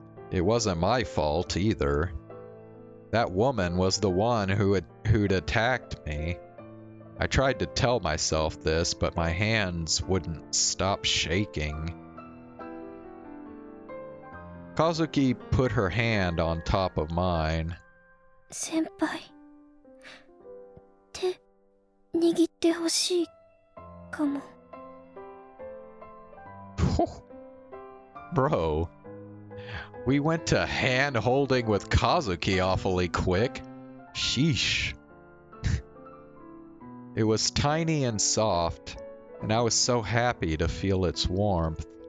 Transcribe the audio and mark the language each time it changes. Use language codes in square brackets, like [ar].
[en] It wasn't my fault either. That woman was the one who'd attacked me. I tried to tell myself this, but my hands wouldn't stop shaking. Kazuki put her hand on top of mine. [ja] 先輩、手握ってほしいかも。 [en] Bro, we went to hand-holding with Kazuki awfully quick. Sheesh. It was tiny and soft, and I was so happy to feel its warmth.